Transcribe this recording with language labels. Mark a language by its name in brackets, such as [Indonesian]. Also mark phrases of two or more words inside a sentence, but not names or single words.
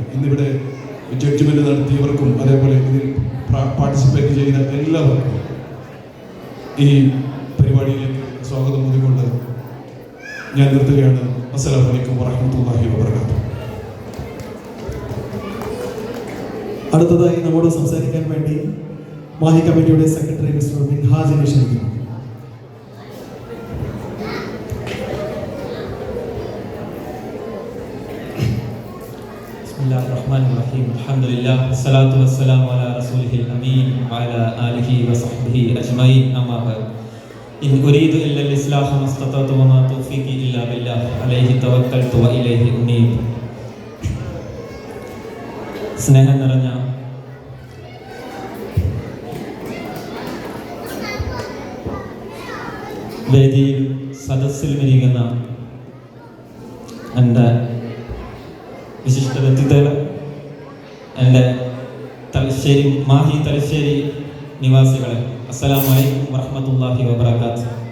[Malayalam] ഇന്നിവിടെ ജഡ്ജ്മെന്റ് നടത്തിയവർക്കും അതേപോലെ ഇതിൽ പാർട്ടിസിപ്പേറ്റ് ചെയ്ത എല്ലാവർക്കും ഈ പരിപാടിയിലേക്ക് സ്വാഗതം നൽകിക്കൊണ്ട് ഞാൻ നിർത്തുകയാണ്. [Arabic] السلام عليكم ورحمة الله وبركاته. [Malayalam] അടുത്തതായി നമ്മോട് സംസാരിക്കാൻ വേണ്ടി മാഹി കമ്മിറ്റിയുടെ സെക്രട്ടറി മിസ്റ്റർ മിൻഹാജിനെ ക്ഷണിക്കുന്നു. [Arabic] بسم الله الرحمن الرحيم. الحمد لله. والصلاة والسلام على رسوله الأمين وعلى آله وصحبه أجمعين. أما بعد. إن أريد إلا الإصلاح ما استطعت وما توفيقي إلا بالله. عليه توكلت وإليه أنيب. [Malayalam] സ്നേഹം നിറഞ്ഞ വേദിയിൽ സദസ്സിൽ ഇരിക്കുന്ന എൻ്റെ വിശിഷ്ട വ്യക്തിത്വങ്ങൾ, എൻ്റെ മാഹി തലശ്ശേരി നിവാസികളെ, [Arabic] السلام عليكم ورحمة الله وبركاته.